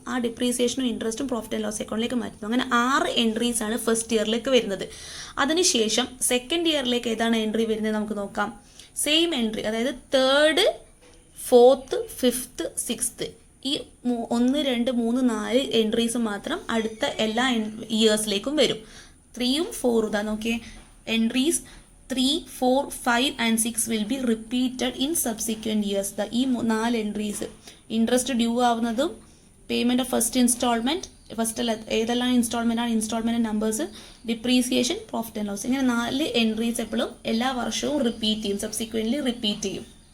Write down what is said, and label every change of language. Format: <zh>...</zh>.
<ml>ആ ഡിപ്രീസിയേഷനും ഇൻട്രസ്റ്റും profit and loss അക്കൗണ്ടിലേക്ക് മാറ്റുന്നു. അങ്ങനെ 6 എൻട്രീസ് ആണ് ഫസ്റ്റ് ഇയറിലേക്ക് വരുന്നത്. അതിനുശേഷം സെക്കൻഡ് ഇയറിലേക്ക് ഏതാണ് എൻട്രി വരുന്നത് നമുക്ക് നോക്കാം. സെയിം എൻട്രി, അതായത് 3rd, 4th, 5th, 6th ഈ 1, 2, 3, 4 എൻട്രീസ് മാത്രം അടുത്ത എല്ലാ ഇയേഴ്സിലേക്കും വരും. 3ഉം 4ഉം ഇതാ നോക്കിയേ,</ml> <en>Entries 3, 4, 5 and 6 will be repeated in subsequent years.</en> <ml>ഈ 4 entries interest due ആവുന്നതും payment of first instalment, ഏതെല്ലാം ഇൻസ്റ്റാൾമെൻ്റ് ആണ്, instalment numbers, depreciation, profit and loss. ഇങ്ങനെ 4 എൻട്രീസ് എപ്പോഴും എല്ലാ വർഷവും റിപ്പീറ്റ് ചെയ്യും, സബ്സിക്വൻ്റ്ലി റിപ്പീറ്റ് ചെയ്യും.</ml>